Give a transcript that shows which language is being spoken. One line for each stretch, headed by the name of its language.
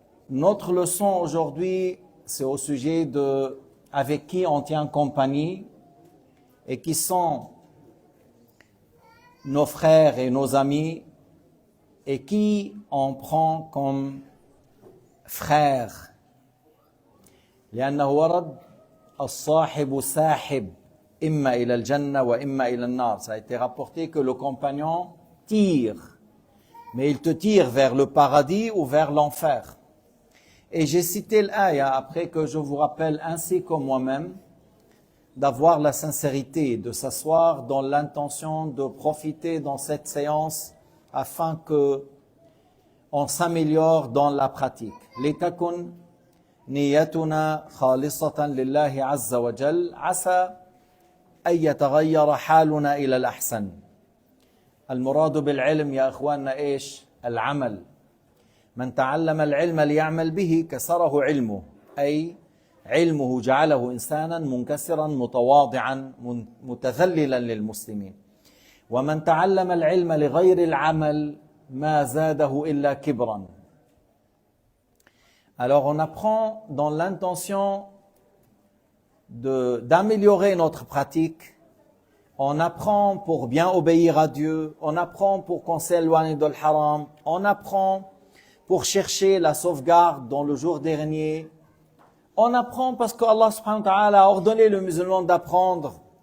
French: Notre leçon aujourd'hui, c'est au sujet de avec qui on tient compagnie et qui sont nos frères et nos amis et qui on prend comme frères.
Arabic: لأنه ورد الصاحب ساحب إما إلى الجنة وإما إلى النار.
French: Ça a été rapporté que le compagnon tire, mais il te tire vers le paradis ou vers l'enfer. Et j'ai cité l'aya après que je vous rappelle ainsi que moi-même d'avoir la sincérité, de s'asseoir dans l'intention de profiter dans cette séance afin que on s'améliore dans la pratique.
Arabic: لتكن نيتنا خالصة لله عز وجل عسى أن يتغير حالنا إلى الأحسن. المراد بالعلم يا إخواننا إيش؟ العمل. من تعلم العلم ليعمل به كسره علمه، أي علمه جعله إنسانا منكسرا متواضعا متذللا للمسلمين. ومن تعلم العلم لغير العمل ما زاده إلا كبرا.
French: Alors on apprend dans l'intention d'améliorer notre pratique, on apprend pour bien obéir à Dieu, on apprend pour qu'on s'éloigne de l'haram, on apprend pour chercher la sauvegarde dans le jour dernier, on apprend parce que Allah subhanahu wa ta'ala a ordonné le musulman d'apprendre.